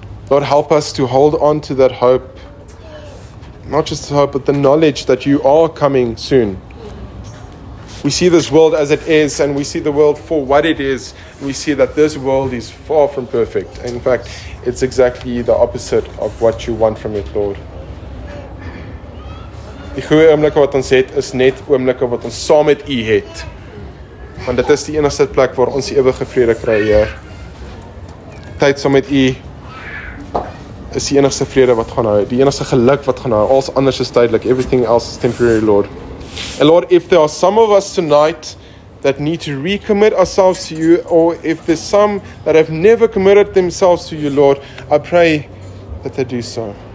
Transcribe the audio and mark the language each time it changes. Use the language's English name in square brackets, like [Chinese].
[English] Lord, help us to hold on to that hope, not just the hope, but the knowledge that You are coming soon. We see this world as it is, and we see the world for what it is. We see that this world is far from perfect. In fact, it's exactly the opposite of what You want from it, Lord. [Afrikaans] Die goeie oomblikke wat ons het, is net oomblikke wat ons saam met U het. Want dit is die enigste plek waar ons die ewige vrede kry, Heer. Tyd saam met U is die enigste vrede wat gaan hou, die enigste geluk wat gaan hou. Alles anders is tydelik, [English] everything else is temporary, Lord. And Lord, if there are some of us tonight that need to recommit ourselves to You, or if there's some that have never committed themselves to You, Lord, I pray that they do so.